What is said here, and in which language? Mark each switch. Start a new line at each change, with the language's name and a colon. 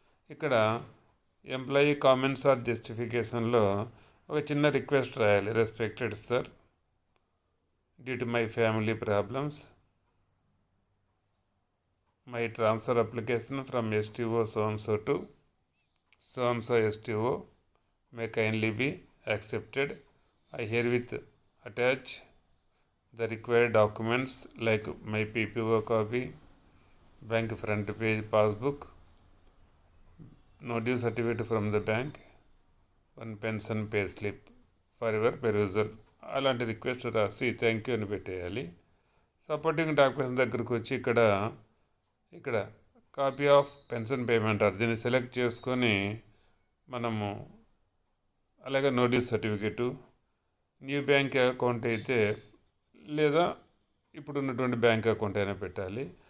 Telugu: ఇక్కడ employee comments are జస్టిఫికేషన్లో ఒక చిన్న రిక్వెస్ట్ రాయాలి.
English: Respected sir, due to my family problems my transfer application from STO so and so to so and so STO may kindly be accepted. I herewith attach the required documents like my PPO copy, bank front page passbook, no due certificate from the bank, one pension pay slip for your perusal.
Telugu: అలాంటి request రాసి thank you అని పెట్టేయాలి. Supporting documents దగ్గరకు వచ్చి ఇక్కడ copy of pension payment దీన్ని select చేసుకొని మనము, అలాగే notice certificate, new bank account అయితే లేదా ఇప్పుడు ఉన్నటువంటి బ్యాంక్ అకౌంట్ అయినా పెట్టాలి.